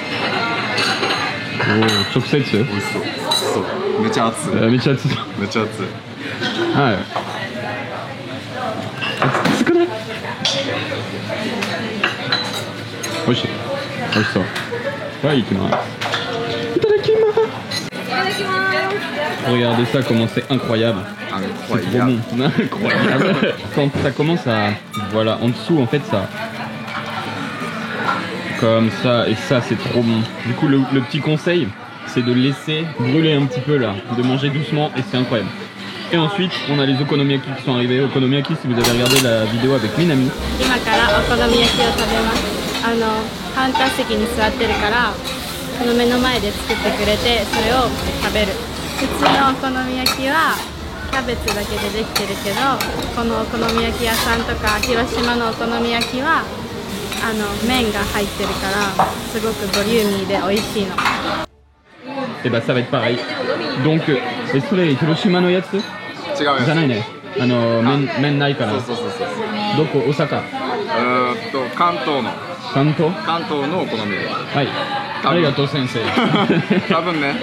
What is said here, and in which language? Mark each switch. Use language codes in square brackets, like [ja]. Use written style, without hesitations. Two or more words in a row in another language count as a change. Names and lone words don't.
[ja] おお、直接？美味しそう。そう。めちゃ熱い。めちゃ熱い。めちゃ熱い。はい。熱くない？美味しい。美味しそう。はい、いきます。いただ [fr] Regardez ça, comment c'est incroyable. C'est trop bon. Incroyable. Quand ça commence à... Voilà, en dessous, en fait, ça... Comme ça, et ça, c'est trop bon. Du coup, le petit conseil, c'est de laisser brûler un petit peu là, de manger doucement, et c'est incroyable. Et ensuite, on a les okonomiyaki qui sont arrivés. Okonomiyaki, si vous avez regardé la vidéo avec Minami. [ja] 今からお好み焼きを食べます。カウンター席に座ってるからこの目の前で作ってくれてそれを食べる。普通のお好み焼きはキャベツだけでできてるけどこのお好み焼き屋さんとか広島のお好み焼きは麺が入ってるからすごくボリューミーで美味しいの。 [fr] Et bah ça va être pareil. Donc, [ja] それ広島のやつ？違うやつ。じゃないね。麺ないから。そう。どこ？大阪。関東の。関東？関東のお好み焼き。はい。ありがとう先生。多分ね。